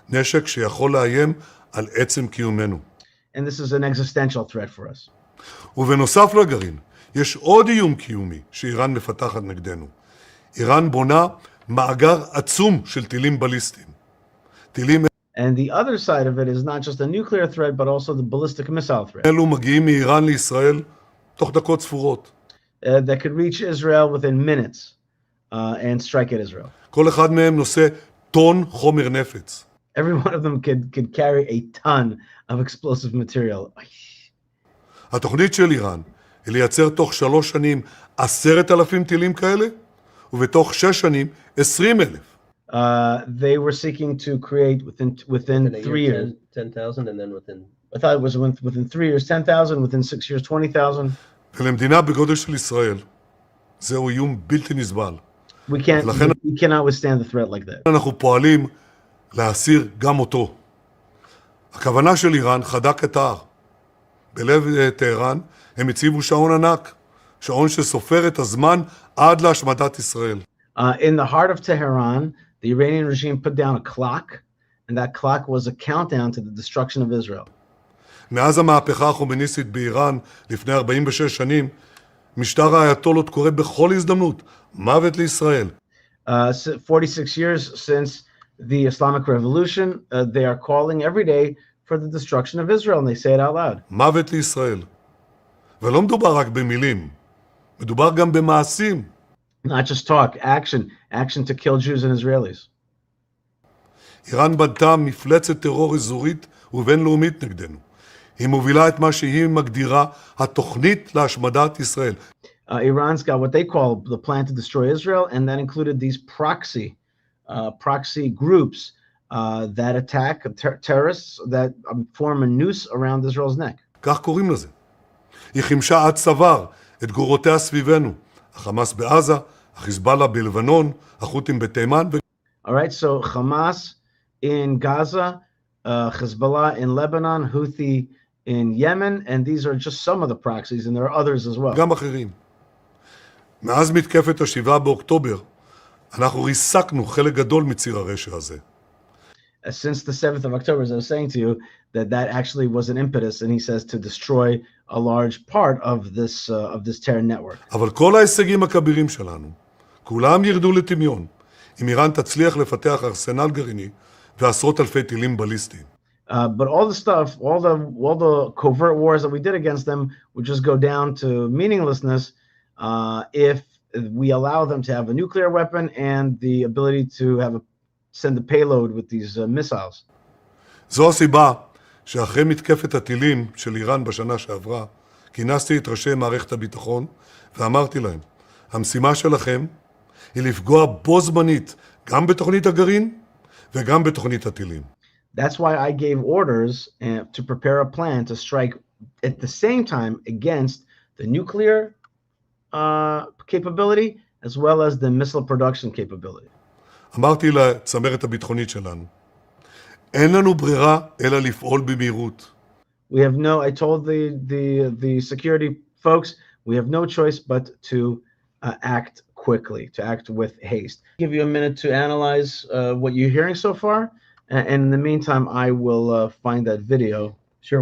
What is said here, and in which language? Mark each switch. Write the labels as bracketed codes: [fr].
[he] נשק שיכול לאיים על עצם קיומנו. [en] And this is an existential threat for us. [he] ובנוסף לגרעין, יש עוד איום קיומי שאיראן מפתחת נגדנו. איראן בונה מאגר עצום של טילים בליסטיים. טילים [en] And the other side of it is not just a nuclear threat, but also the ballistic missile threat. [he] אלו מגיעים מאיראן לישראל תוך דקות ספורות. [en] That could reach Israel within minutes and strike at Israel. [he] כל אחד מהם נושא טון חומר נפץ. [en] Every one of them could carry a ton of explosive material. [he] התוכנית של איראן היא לייצר תוך 3 שנים 10,000 טילים כאלה, ובתוך 6 שנים 20,000. [en] They were seeking to create within 3 years. 10,000 and then within... I thought it was within 3 years 10,000, within 6 years 20,000. [he] ולמדינה בגודל של ישראל, זהו איום בלתי נסבל. [en] We cannot withstand the threat like that. [he] אנחנו פועלים להסיר גם אותו. הכוונה של איראן חדה כתער. בלב טהרן הם הציבו שעון ענק, שעון שסופר את הזמן עד להשמדת ישראל. [en] In the heart of Tehran, the Iranian regime put down a clock, and that clock was a countdown to the destruction of Israel. [he] מאז המהפכה החומייניסטית באיראן לפני 46 שנים, משטר האייתולות קורא בכל הזדמנות, מוות לישראל. [en] 46 years since the Islamic Revolution, they are calling every day for the destruction of Israel, and they say it out loud. [he] מוות לישראל. ולא מדובר רק במילים, מדובר גם במעשים. [en] Not just talk, action to kill Jews and Israelis. [he] איראן בנתה מפלצת טרור אזורית ובינלאומית נגדנו. היא מובילה את מה שהיא מגדירה התוכנית להשמדת ישראל. [en] Iran's got what they call the plan to destroy Israel, and that included these proxy groups that attack terrorists that form a noose around Israel's neck. [he] כך קוראים לזה. היא חימשה עד צוואר את גורותיה סביבנו. החמאס בעזה, החיזבאללה בלבנון, החות'ים בתימן. [en] All right, so Hamas in Gaza, Hezbollah in Lebanon, Houthi in Yemen, and these are just some of the proxies, and there are others as well. [he] גם אחרים. מאז מתקפת ה7 באוקטובר, אנחנו ריסקנו חלק גדול מציר הרשע הזה. [en] Since the 7th of October, as I was saying to you, that actually was an impetus, and he says to destroy a large part of this terror network. [he] אבל כל ההישגים הכבירים שלנו, כולם ירדו לטמיון, אם איראן תצליח לפתח ארסנל גרעיני ועשרות אלפי טילים בליסטיים. [en] But all the stuff, all the covert wars that we did against them would just go down to meaninglessness if we allow them to have a nuclear weapon and the ability to have send the payload with these missiles. [he] זו הסיבה שאחרי מתקפת הטילים של איראן בשנה שעברה, כינסתי את ראשי מערכת הביטחון ואמרתי להם, המשימה שלכם היא לפגוע בו זמנית גם בתוכנית הגרעין וגם בתוכנית הטילים. [en] That's why I gave orders to prepare a plan to strike at the same time against the nuclear capability as well as the missile production capability. [he] אמרתי לצמרת הביטחונית שלנו, אין לנו ברירה אלא לפעול במהירות. [en] We have no, I told the security folks, we have no choice but to act quickly, to act with haste. I'll give you a minute to analyze what you're hearing so far. And in the meantime, I will find that video. Sure.